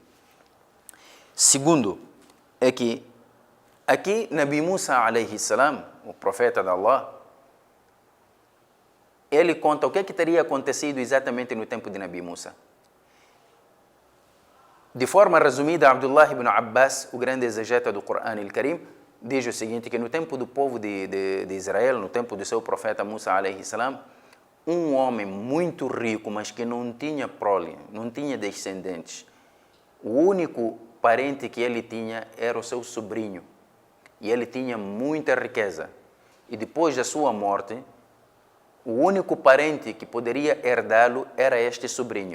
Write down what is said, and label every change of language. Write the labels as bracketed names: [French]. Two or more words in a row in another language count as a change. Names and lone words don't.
[Portuguese] Segundo, é que aqui Nabi Musa [Arabic] عليه السلام, [Portuguese] o profeta de Allah, ele conta o que é que teria acontecido exatamente no tempo de Nabi Musa. De forma resumida, Abdullah ibn Abbas, o grande exegeta do Corão al-Karim, diz o seguinte, que no tempo do povo de Israel, no tempo do seu profeta Musa [Arabic] عليه السلام, [Portuguese] um homem muito rico, mas que não tinha prole, não tinha descendentes. O único parente que ele tinha era o seu sobrinho. E ele tinha muita riqueza. E depois da sua morte, o único parente que poderia herdá-lo era este sobrinho.